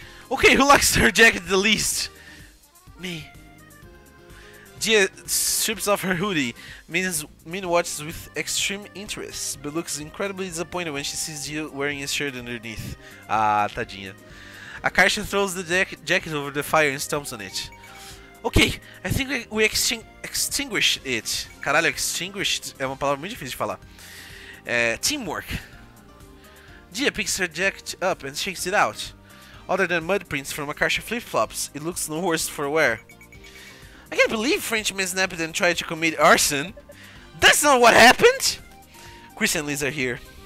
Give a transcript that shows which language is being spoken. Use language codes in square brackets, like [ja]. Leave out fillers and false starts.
[en] Okay, who likes their jacket the least? Me. Gia strips off her hoodie. Min watches with extreme interest, but looks incredibly disappointed when she sees Gia wearing a shirt underneath. [pt] Ah, tadinha. [en] Akarsha throws the jacket over the fire and stomps on it. Ok, I think we extinguished it. [pt] Caralho, extinguished é uma palavra muito difícil de falar. [en] Teamwork. Gia picks her jacket up and shakes it out. Other than mud prints from Akarsha flip-flops, it looks no worse for wear. I can't believe Frenchman snapped and tried to commit arson. That's not what happened! Chris and Liz are here.